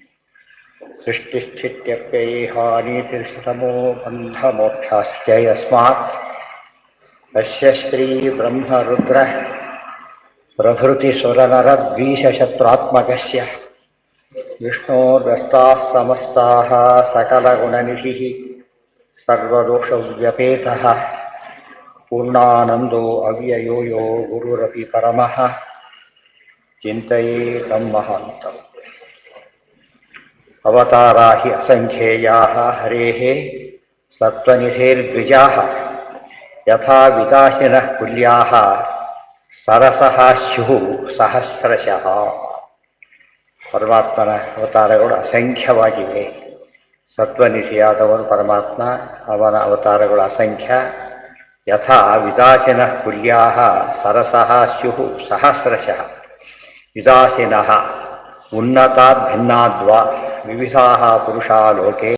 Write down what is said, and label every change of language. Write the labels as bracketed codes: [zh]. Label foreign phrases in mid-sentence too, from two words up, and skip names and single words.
[sa] सृष्टिस्थित्यप्ययेहानीतिर्षतमो बन्धमोक्षाश्च यस्मात् अस्य श्रीब्रह्मरुद्रः प्रभृतिसुरनरद्वीषशत्रात्मकस्य विष्णोर्व्यस्ताः समस्ताः सकलगुणनिधिः सर्वदोषव्यपेतः पूर्णानन्दो अव्ययो यो गुरुरपि परमः चिन्तयेतं महान्तम् अवतारा हि असङ्ख्येयाः हरेः सत्त्वनिधेर्द्विजाः यथा विदाशिनः कुल्याः सरसः स्युः सहस्रशः. [kn] ಪರಮಾತ್ಮನ ಅವತಾರಗಳು ಅಸಂಖ್ಯವಾಗಿವೆ. ಸತ್ವನಿಧಿಯಾದವನು ಪರಮಾತ್ಮ, ಅವನ ಅವತಾರಗಳು ಅಸಂಖ್ಯ. [sa] ಯಥಾ ವಿದಾಸಿನಃ ಕುಲ್ಯಾಃ ಸರಸಃ ಸ್ಯುಃ ಸಹಸ್ರಶಃ. ವಿದಾಸಿನಃ ಉನ್ನತಾದ್ ಭಿನ್ನಾದ್ವಾ ವಿವಿಧಾಃ ಪುರುಷಾ ಲೋಕೆ.